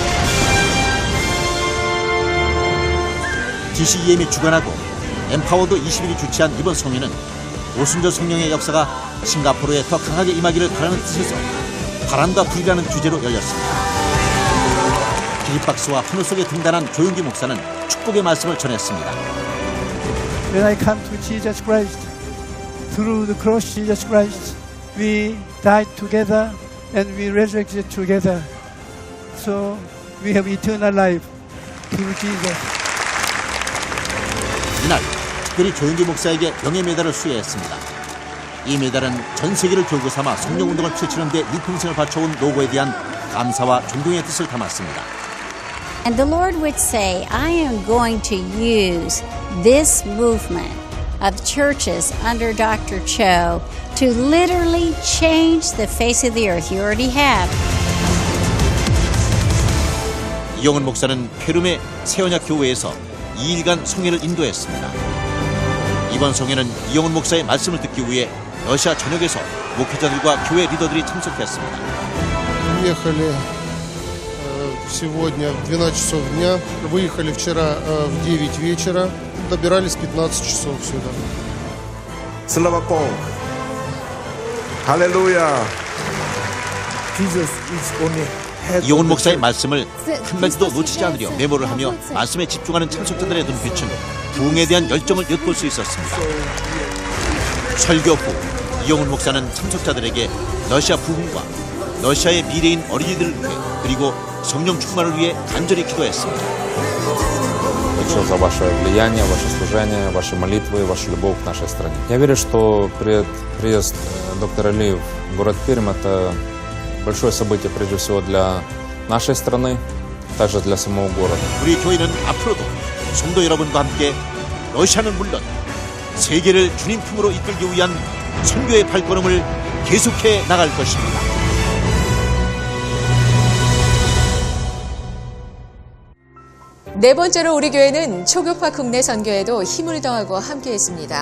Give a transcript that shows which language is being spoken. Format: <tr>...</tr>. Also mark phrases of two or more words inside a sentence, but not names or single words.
<ko>DCEM이 주관하고 엠파워드 21이 주최한 이번 송회는 오순절 성령의 역사가 싱가포르에 더 강하게 임하기를 바라는 뜻에서 바람과 불이라는 주제로 열렸습니다. 기립박수와 환호 속에 등단한 조용기 목사는 축복의 말씀을 전했습니다.</ko> <en>When I come to Jesus Christ, through the cross Jesus Christ, we died together and we resurrected together. So we have eternal life through Jesus.</en> <ko>이날 특별히 조용기 목사에게 명예 메달을 수여했습니다. 이 메달은 전 세계를 교구 삼아 성령운동을 펼치는 데 일평생을 바쳐온 노고에 대한 감사와 존경의 뜻을 담았습니다.</ko> <en>And the Lord would say, I am going to use this movement of churches under Dr. Cho to literally change the face of the earth. You already have.</en> <ko>이영훈 목사는 페룸의 새언약 교회에서 2일간 송회를 인도했습니다. 이번 송회는 이영훈 목사의 말씀을 듣기 위해 러시아 전역에서 목회자들과 교회 리더들이 참석했습니다.</ko> <ru>Сегодня в 12 часов дня, выехали вчера в 9 вечера, добирались 15 часов сюда. Слава Богу.</ru> <ko>할렐루야. 이영훈 목사의 말씀을 한마디도 놓치지 않으려 메모를 하며 말씀에 집중하는 참석자들의 눈빛은 부흥에 대한 열정을 엿볼 수 있었습니다. 설교 후 이영훈 목사는 참석자들에게 러시아 부흥과 러시아의 미래인 어린이들을 위해 그리고 성령 충만을 위해 간절히 기도했습니다.</ko> <ru>Большое за ваше влияние, ваше служение, ваши молитвы, вашу любовь к нашей стране. Я верю, что приезд доктора Ли в город Пермь – это большое событие прежде всего для нашей страны, также для самого города.</ru> <ko>우리 교회는 앞으로도 성도 여러분과 함께 러시아는 물론 세계를 주님 품으로 이끌기 위한 선교의 발걸음을 계속해 나갈 것입니다. 네 번째로 우리 교회는 초교파 국내 선교에도 힘을 더하고 함께했습니다.</ko>